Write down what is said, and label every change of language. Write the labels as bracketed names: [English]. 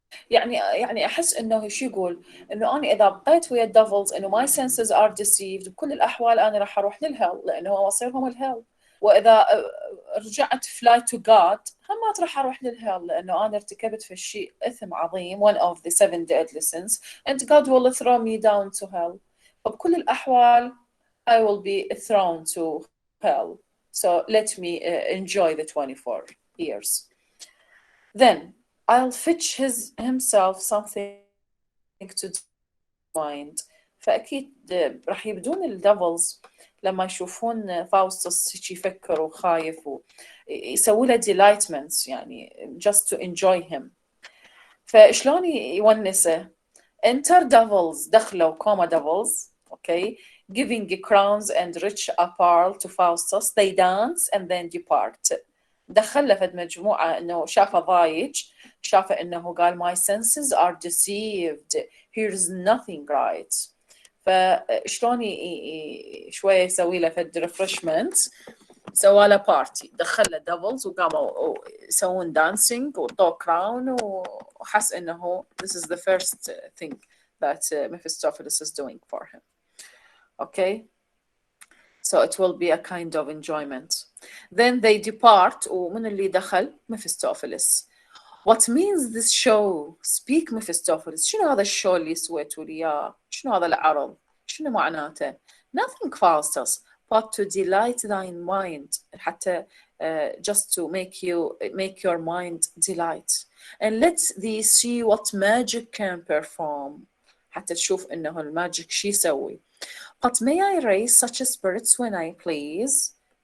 [Arabic] يعني احس انه شو يقول انه انا اذا بقيت ويا الديفلز انه [English] my senses are deceived [Arabic] بكل الاحوال انا راح اروح للهيل لانه هو مصيرهم الهيل، واذا رجعت [English] fly to God [Arabic] هم ما راح اروح للهيل لانه انا ارتكبت في الشيء اثم عظيم [English] one of the 7 deadly sins and God will throw me down to hell. [Arabic] فبكل الاحوال [English] I will be thrown to hell. So let me enjoy the 24 years. Then I'll fetch himself something to mind. [Arabic] فأكيد راح يبدون الديفلز لما يشوفون فاوستس يفكر وخايف ويسوي له delightments يعني [English] just to enjoy him. [Arabic] فشلون يونسه؟ [English] enter devils [Arabic] دخلوا كوما [English] devils okay giving crowns and rich apparel to Faustus they dance and then depart. [Arabic] دخل فد مجموعة إنه شافه ضايج شافه إنه قال [English] my senses are deceived here's nothing right. [Arabic] فشلون شوية يسوي له فد refreshment سوى له بارتي دخل له devils وقاموا يسوون dancing وطو crown وحس إنه [English] this is the first thing that Mephistopheles is doing for him. [Arabic] Okay. [English] So it will be a kind of enjoyment. Then they depart [Arabic] ومن اللي دخل [English] Mephistopheles. What means this show? Speak Mephistopheles. [Arabic] شنو هذا الشو اللي سويتوا لي إياه؟ شنو هذا العرض؟ شنو معناته؟ [English] Nothing Faustus, but to delight thine mind. حتى just to make your mind delight. And let thee see what magic can perform. [Arabic] حتى تشوف إنه الماجيك شي يسوي. [English] But may I raise such spirits when I please?